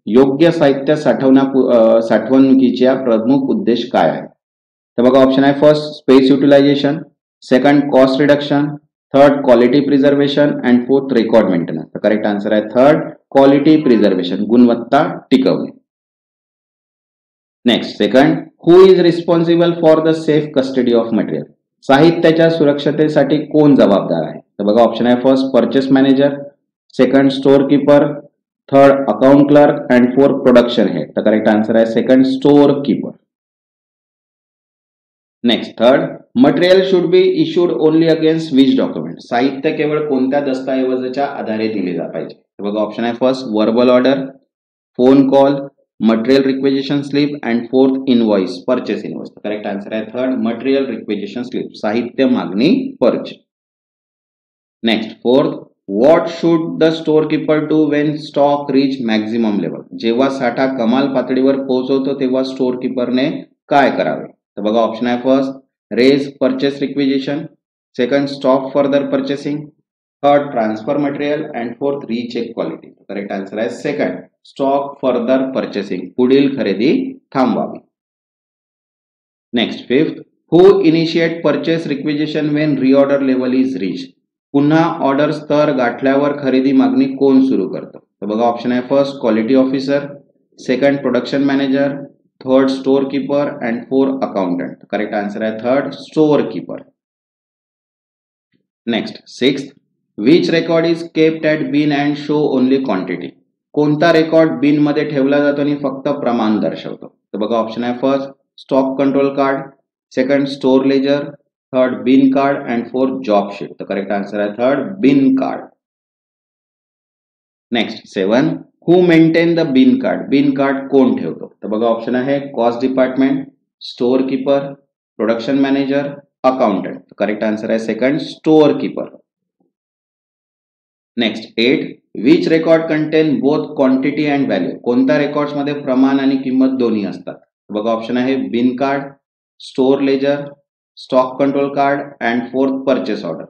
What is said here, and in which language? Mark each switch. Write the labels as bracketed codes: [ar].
[mr] योग्य साहित्य साठवणुकीचा प्रमुख उद्देश काय आहे. तर बघा ऑप्शन आहे first space utilisation, second cost reduction, third quality preservation and fourth record maintenance. तर करेक्ट आन्सर आहे थर्ड क्वालिटी प्रिझर्वेशन, गुणवत्ता टिकवणे. [en] Next second, who is responsible for the safe custody of material. [mr] साहित्याच्या सुरक्षतेसाठी कोण जबाबदार आहे. तर बघा ऑप्शन आहे first purchase manager, second store keeper, third account clerk and fourth production head. तर करेक्ट आन्सर आहे second store keeper. [en] Next third, material should be issued only against which document. [mr] साहित्य केवळ कोणत्या दस्तऐवजाच्या आधारे दिले पाहिजे. तर बघा ऑप्शन आहे first verbal order, phone call, material requisition slip and fourth invoice, purchase invoice. Correct answer आहे थर्ड मटेरियल रिक्वेजिशन स्लिप, साहित्य मागणी पर्चे. [en] Next fourth, what should the store keeper do when stock reach maximum level. [mr] जेव्हा साठा कमाल पातळीवर पोहोचवतो तेव्हा स्टोअर कीपरने काय करावे. तर बघा ऑप्शन आहे first raise purchase requisition, second stop further purchasing, third transfer material and fourth recheck quality. Correct answer आहे सेकंड स्टॉप फर्दर परचेसिंग, पुढील खरेदी थांबवावी. [en] Next fifth, who initiate purchase requisition when reorder level is reach. [mr] पुन्हा order स्तर गाठल्यावर खरेदी मागणी कोण सुरू करतं. तर बघा ऑप्शन आहे first quality officer, second production manager, third store keeper and fourth accountant. Correct answer आहे third store keeper. [en] Next sixth, which record is kept at bin and show only quantity. [mr] कोणता रेकॉर्ड बिन मध्ये ठेवला जातो आणि फक्त प्रमाण दर्शवतो. तर बघा ऑप्शन आहे first stock control card, second store ledger, third bin card and fourth job sheet. तर करेक्ट आन्सर आहे third bin card. [en] Next seven, who maintain the bin card. [mr] Bin card कोण ठेवतो. तर बघा ऑप्शन आहे cost department, store keeper, production manager, accountant. Correct answer आहे second store keeper. [en] Next eight, which record contain both quantity and value. [mr] कोणत्या records मध्ये प्रमाण आणि किंमत दोन्ही असतात. बघा ऑप्शन आहे बिन card, store ledger, stock control card and fourth purchase order.